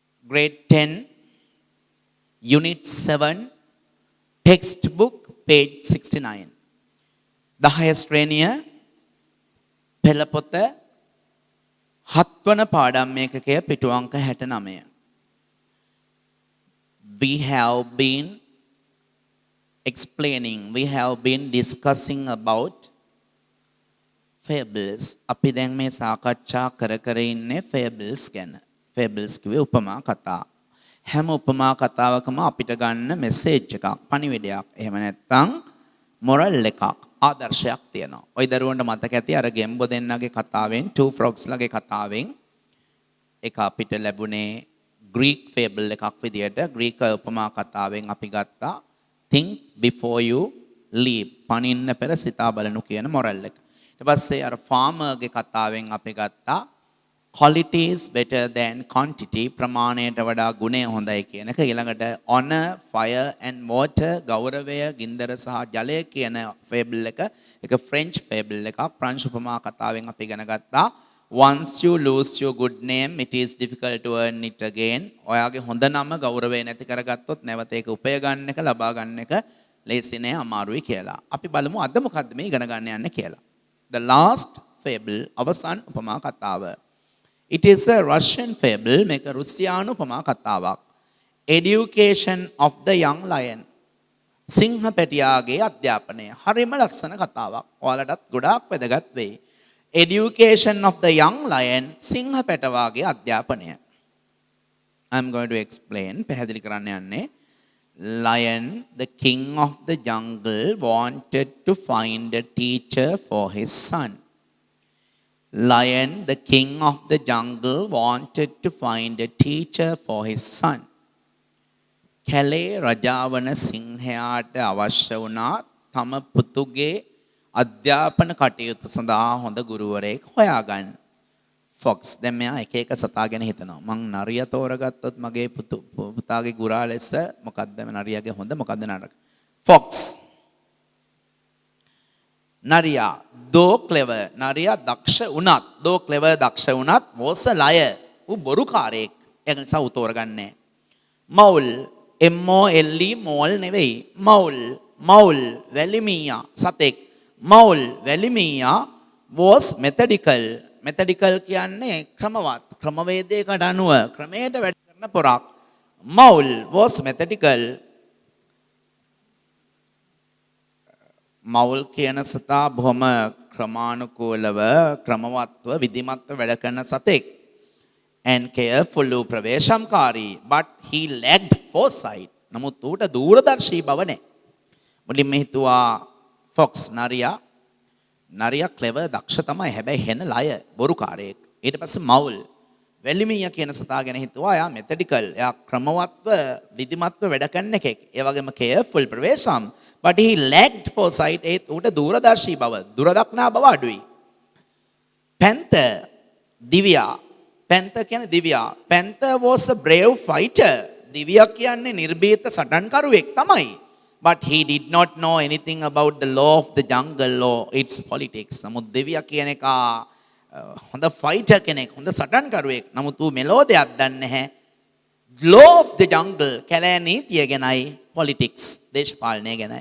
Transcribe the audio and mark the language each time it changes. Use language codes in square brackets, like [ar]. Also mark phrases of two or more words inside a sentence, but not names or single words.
[en] grade 10, unit 7, textbook, page 69. [si] දහය ශ්‍රේණිය පෙළපොත හත්වන පාඩම් ඒකකය පිටු අංක 69. [en] We have been explaining, we have been discussing about fables. [si] අපි දැන් මේ සාකච්ඡා කර ඉන්නේ fables ගැන. fables කිව්වේ උපමා කතා. හැම උපමා කතාවකම අපිට ගන්න මෙසේජ් එකක්, පණිවිඩයක්. එහෙම නැත්නම් මොරල් එකක්, ආදර්ශයක් තියෙනවා. ওই දරුවන්ට මතක ඇති අර ගෙම්බෝ දෙන්නගේ කතාවෙන්, [en] two frogs [si] ලගේ කතාවෙන් ඒක අපිට ලැබුණේ [en] Greek fable [si] එකක් විදියට. ග්‍රීක උපමා කතාවෙන් අපි ගත්තා [en] think before you leap. [si] පණින්න පෙර සිතා බලනු කියන මොරල් එක. ඊට පස්සේ අර farmerගේ කතාවෙන් අපි ගත්තා [en] quality is better than quantity. [si] ප්‍රමාණයට වඩා ගුණය හොඳයි කියන එක. ඊළඟට [en] honor, fire and water, [si] ගෞරවය, ගින්දර සහ ජලය කියන fable එක. ඒක [en] French fable [si] එකක්. ප්‍රංශ උපමා කතාවෙන් අපි ඉගෙන ගත්තා [en] once you lose your good name it is difficult to earn it again. [si] ඔයාගේ හොඳ නම ගෞරවය නැති කරගත්තොත් නැවත ඒක උපය ගන්න එක, ලබා ගන්න එක ලේසි නෑ, අමාරුයි කියලා. අපි බලමු අද මොකද්ද මේ ඉගෙන ගන්න යන්නේ කියලා. [en] The last fable, [si] අවසන් උපමා කතාව. [en] It is a Russian fable, [si] මේක රුසියානු උපමා කතාවක්. [en] Education of the young lion. [si] සිංහ පැටියාගේ අධ්‍යාපනය. හරිම ලස්සන කතාවක්. ඔයාලටත් ගොඩාක් වැදගත් වෙයි. [en] Education of the young lion, [si] සිංහ පැටවාගේ අධ්‍යාපනය. [en] I'm going to explain, [si] පැහැදිලි කරන්න යන්නේ. [en] Lion, the king of the jungle, wanted to find a teacher for his son. Lion, the king of the jungle, wanted to find a teacher for his son. [si] කැලේ රජාවන සිංහයාට අවශ්‍ය වුණා තම පුතුගේ අධ්‍යාපන කටයුතු සඳහා හොඳ ගුරුවරයෙක් හොයාගන්න. Fox, දැන් මෙයා එක එක සතා ගැන හිතනවා. මං නරියා තෝරගත්තොත් මගේ පුතාගේ ගුරා ලෙස මොකද්ද නරියාගේ හොඳ, මොකද්ද නරක? [en] Fox. නරියා though clever, [si] නරියා දක්ෂ වුණත්, [en] though clever [si] දක්ෂ වුණත් [en] was a liar. [si] ඌ බොරුකාරයෙක්. ඒක නිසා ඌ තෝරගන්නේ. Mole, M-O-L-E, mole නෙවෙයි. Mole, වැලිමීයා සතෙක්. [en] Mole, වැලිමීයා was methodical. [si] Methodical කියන්නේ ක්‍රමවත්, ක්‍රමවේදයකට අනුව ක්‍රමයට වැඩ කරන පොරක්. [en] Mole was methodical. [si] මවුල් කියන සතා බොහොම ක්‍රමානුකූලව, ක්‍රමවත්ව, විධිමත්ව වැඩ කරන සතෙක්. [en] And careful, [si] ප්‍රවේශම්කාරී. [en] But he lacked foresight. [si] නමුත් ඌට දූරදර්ශී බව නැහැ. මුලින්ම හිතුවා Fox නරියා clever, දක්ෂ තමයි. හැබැයි හෙන ලය, බොරුකාරයෙක්. ඊට පස්සේ මවුල්, වැලිමීයා කියන සතා ගැන හිතුවා එයා methodical. එයා ක්‍රමවත්ව, විධිමත්ව වැඩ කරන එකෙක්. ඒ වගේම careful, ප්‍රවේශම්. [en] But he lacked foresight. [si] ඒත් ඌට දූරදර්ශී බව, දුරදක්නා බව අඩුයි. Panther, දිව්‍යා. Panther කියන්නේ දිව්‍යා. [en] Panther was a brave fighter. [si] දිව්‍යා කියන්නේ නිර්භීත සටන්කරුවෙක් තමයි. [en] But he did not know anything about the law of the jungle or its politics. [si] නමුත් දිව්‍යා කියන එක හොඳ ෆයිටර් කෙනෙක්, හොඳ සටන්කරුවෙක්. නමුත් ඌ මෙලෝ දෙයක් දන්නේ නැහැ. [en] law of the jungle, [si] කැලෑ නීතිය ගැනයි, politics, දේශපාලනය ගැනයි.